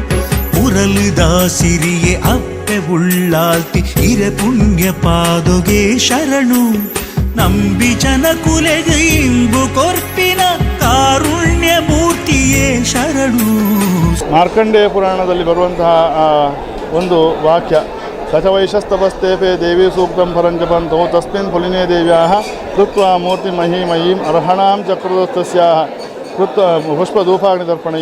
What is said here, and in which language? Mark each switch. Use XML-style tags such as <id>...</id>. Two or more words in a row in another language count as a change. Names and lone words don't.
<tcy>ಉರಲಿದಾಸಿರಿಯೇ ಅಪ್ಪೆ ಉಳ್ಳಾಲ್ತಿ ಇರೆ ಪುಣ್ಯ ಪಾದೊಗೆ ಶರಣು ನಂಬಿ ಜನಕುಲೆಗೆ ಇಂಬು ಕೊರ್ಪಿನ ಕಾರುಣ್ಯ ಮೂರ್ತಿಯೇ ಶರಣು.</tcy> <kn>ಮಾರ್ಕಂಡೇಯ ಪುರಾಣದಲ್ಲಿ ಬರುವಂತಹ ಒಂದು ವಾಕ್ಯ,</kn> <sa>ಶತವೈಶಸ್ತಪಸ್ತೇಪೆ ದೇವಿ ಸೂಕ್ತಂ ಪರಂಜಪಂತೋ ತಸ್ಮಿನ್ ಫುಲಿನೇ ದೇವ್ಯಾಹ ಕೃತ್ವಾ ಮೂರ್ತಿ ಮಹೀಮಯೀಂ ಅರ್ಹಣಾಂ ಚಕ್ರದಸ್ತಸ್ಯಾಹ ಕೃತ್ವ ಪುಷ್ಪಧೂಪಾಗ್ನಿತರ್ಪಣೈ.</sa>